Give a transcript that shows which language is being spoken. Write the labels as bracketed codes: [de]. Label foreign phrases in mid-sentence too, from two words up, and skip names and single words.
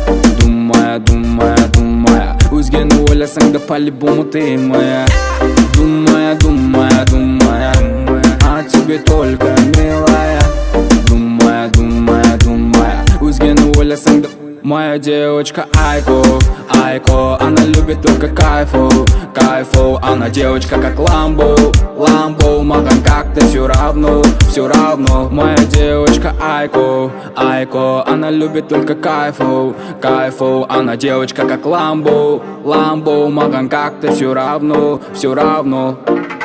[ru] Думая, [kk] өзгені ойласаң да [ru] по-любому ты моя. Думая, о тебе только милая. Думая, [kk] өзгені ойласаң да. [ru] Моя девочка Айко, она любит только кайфу, она девочка как Ламбо, маган как-то все равно. Моя девочка Айко, она любит только кайфу, она девочка как Ламбо, маган как-то все равно.